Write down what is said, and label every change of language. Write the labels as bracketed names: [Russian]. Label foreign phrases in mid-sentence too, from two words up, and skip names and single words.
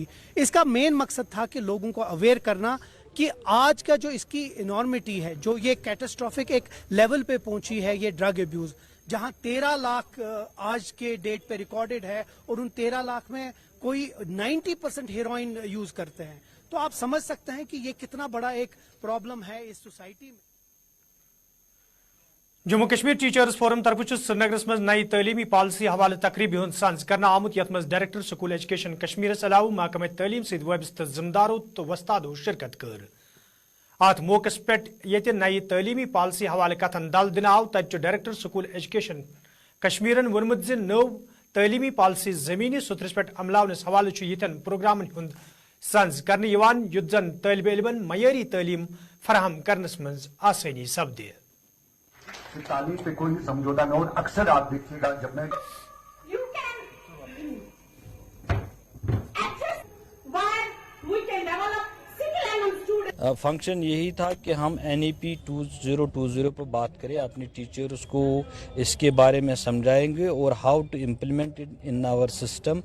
[Hindi] इसका मेन मकसद था कि लोगों को अवेयर करना कि आज का जो इसकी इनॉर्मिटी है, जो ये कैटास्ट्रॉफिक एक लेवल पे पहुंची है ये [English] drug abuse, [Hindi] जहाँ 13 लाख आज के डेट पे रिकॉर्डेड है और उन 13 लाख में कोई 90% हेरोइन यूज़ करते हैं, तो आप समझ सकते हैं कि ये कितना बड़ा एक प्रॉब्लम है इस सोसाइटी में। [Kashmiri] जम्मू कश्मीर टीचर्स फोरम तरफ श्रीनगर मज नई तलीमी पॉलिसी हवाले तकरीब हुंद सांस करना आमुत, यथ मज [English] Director School Education [Kashmiri] कश्मीर अलाव महकमा तलीम सत वाबस्त जिम्मेदारों तो वस्तादों शिरकत कर। अत मौके पे ये नई तलीमी पॉलिसी हवाले कथन दल दिन आव, तत [English] Director School Education [Kashmiri] कश्मीरन वोनमुत ज नव तलीमी पॉलिसी जमीनी सुथरस पे अमलावनस हवाले यन प्रोग्रामन हुंद सांस करने युद्ध जन तालिब इल्मन मयारी तालीम फराहम करनस मज आसानी सपदे। [Hindi] तालीम पे कोई समझौता न हो। अक्सर आप देखिएगा जब मैं फंक्शन यही था कि हम NEP 2020 पर बात करें, अपने टीचर्स को इसके बारे में समझाएंगे और [English] how to implement it in our system.